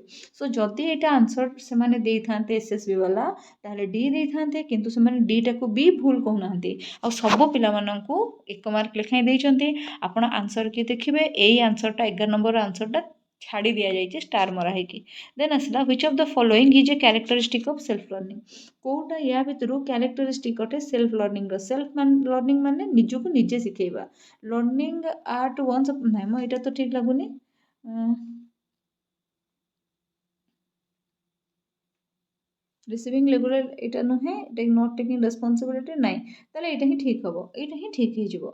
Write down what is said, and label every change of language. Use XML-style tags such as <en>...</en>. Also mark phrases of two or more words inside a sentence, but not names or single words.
<or>ସୋ ଯଦି ଏଇଟା ଆନ୍ସର୍ ସେମାନେ ଦେଇଥାନ୍ତେ ଏସ୍ଏସ୍ବି ବାଲା, ତାହେଲେ ଡି ଦେଇଥାନ୍ତେ, କିନ୍ତୁ ସେମାନେ ଡିଟାକୁ ବି ଭୁଲ କହୁନାହାନ୍ତି ଆଉ ସବୁ ପିଲାମାନଙ୍କୁ 1 ମାର୍କ ଲେଖାଏଁ ଦେଇଛନ୍ତି। ଆପଣ ଆନ୍ସର୍ କି ଦେଖିବେ, ଏଇ ଆନ୍ସର୍ଟା 11 ନମ୍ବର ଆନ୍ସର୍ଟା ଛାଡ଼ି ଦିଆଯାଇଛି ଷ୍ଟାର୍ ମରା ହେଇକି।</or> <en>ଦେନ୍ ଆସିଲା which of the following is a characteristic of self learning?</en> <or>କେଉଁଟା ୟା ଭିତରୁ କ୍ୟାରେକ୍ଟରିଷ୍ଟିକ୍ ଅଟେ</or> <en>self learning? self learning</en> <or>ମାନେ ନିଜକୁ ନିଜେ ଶିଖେଇବା।</or> <en>learning at once,</en> <or>ନାଇଁ ମ ଏଇଟା ତ ଠିକ୍ ଲାଗୁନି।</or> <en>receiving regular</en> <or>ଏଇଟା ନୁହେଁ,</or> <en>not taking responsibility</en> <or>ନାହିଁ, ତାହେଲେ ଏଇଟା ହିଁ ଠିକ୍ ହେବ, ଏଇଟା ହିଁ ଠିକ୍ ହେଇଯିବ।</or>